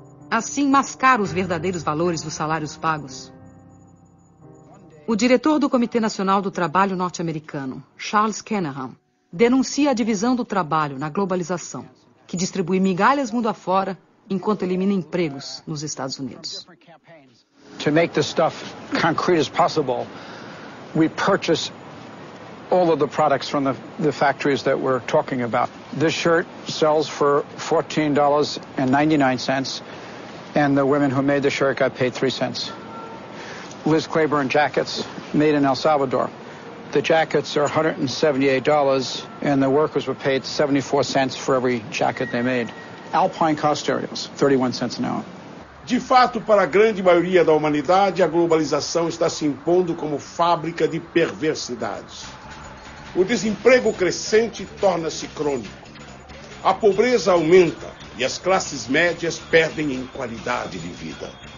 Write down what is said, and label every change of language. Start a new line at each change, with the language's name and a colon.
Portuguese: Assim, mascara os verdadeiros valores dos salários pagos. O diretor do Comitê Nacional do Trabalho norte-americano, Charles Kenneham, denuncia a divisão do trabalho na globalização, que distribui migalhas mundo afora enquanto elimina empregos nos Estados Unidos.
English: To make this stuff concrete as possible, we purchase all of the products from the factories that we're talking about. This shirt sells for $14.99, and the women who made the shirt got paid 3 cents. Liz Claiborne jackets made in El Salvador. The jackets are $178, and the workers were paid 74 cents for every jacket they made. Alpine car stereos, 31 cents an hour.
Portuguese: De fato, para a grande maioria da humanidade, a globalização está se impondo como fábrica de perversidades. O desemprego crescente torna-se crônico. A pobreza aumenta e as classes médias perdem em qualidade de vida.